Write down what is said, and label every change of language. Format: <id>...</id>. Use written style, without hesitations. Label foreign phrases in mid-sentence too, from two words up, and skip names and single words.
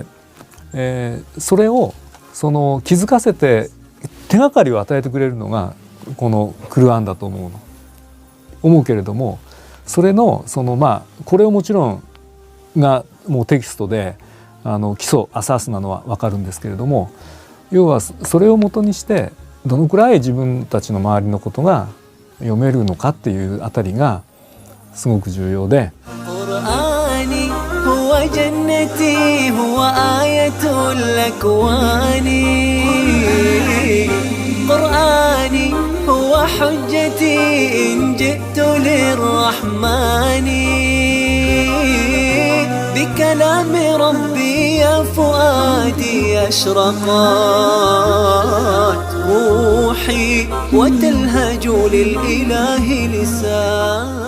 <ja>それをその気づかせて手がかりを与えてくれるのがこのクルアンだと思うけれども、それのそのこれをもちろんがもうテキストで基礎アサースなのは分かるんですけれども、要はそれをもとにしてどのくらい自分たちの周りのことが読めるのかっていうあたりがすごく重要で。</ja> <ar>قرآني هو جنتي هو آية الأكوان قرآني هو حجتي إن جئت للرحمن بكلام ربي يا فؤادي أشرقت روحي وتلهج للإله لساني.</ar>